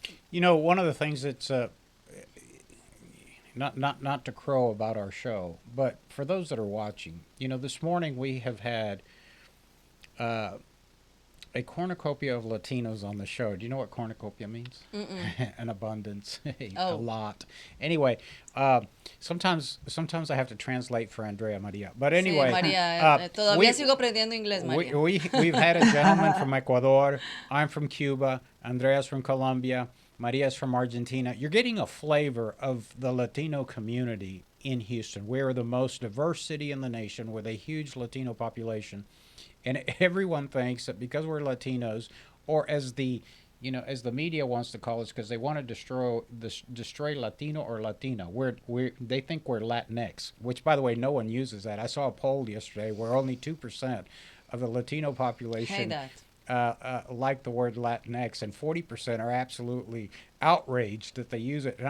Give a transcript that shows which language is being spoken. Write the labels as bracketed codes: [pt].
[en] You know, one of the things that's not to crow about our show, but for those that are watching, you know, this morning we have had a cornucopia of Latinos on the show. Do you know what cornucopia means? An abundance, a lot. Anyway, sometimes I have to translate for Andrea Maria. But anyway, [es] sí, María, todavía sigo aprendiendo inglés, María. [en] We've had a gentleman from Ecuador. I'm from Cuba. Andrea's from Colombia. Maria's from Argentina. You're getting a flavor of the Latino community in Houston. We're the most diverse city in the nation with a huge Latino population. And everyone thinks that because we're Latinos, or as the media wants to call us, because they want to destroy Latino or Latina, they think we're Latinx, which, by the way, no one uses that. I saw a poll yesterday where only 2% of the Latino population like the word Latinx, and 40% are absolutely outraged that they use it.